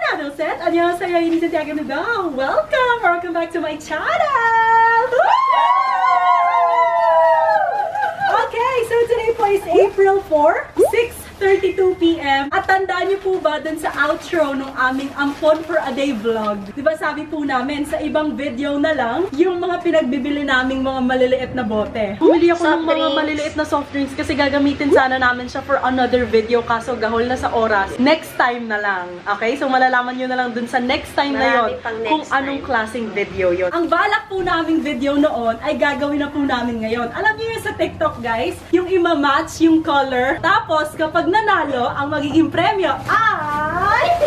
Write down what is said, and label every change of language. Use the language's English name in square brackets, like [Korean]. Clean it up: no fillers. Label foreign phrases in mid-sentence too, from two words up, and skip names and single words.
[Filipino] Set. 안녕하세요, Inisan Tiagamiga. [English] Welcome back to my channel. Okay, so today po is April 4, 6:32 PM. [Filipino] At tandaan niyo po ba dun sa outro ng aming Ampon for a Day vlog? Diba sabi po namin sa ibang video na lang, yung mga pinagbibili naming mga maliliit na bote. Bumili ako ng mga maliliit na soft drinks kasi gagamitin sana namin siya [English] for another video [Filipino] kaso gahol na sa oras. [English] Next time [Filipino] na lang. Okay? So malalaman nyo na lang dun sa [English] next time [Filipino] na yon kung anong klaseng video yon. Ang balak po naming video noon ay gagawin na po namin ngayon. Alam niyo yun sa TikTok guys, yung ima-match yung color. Tapos kapag nanalo, ang magiging premyo ay...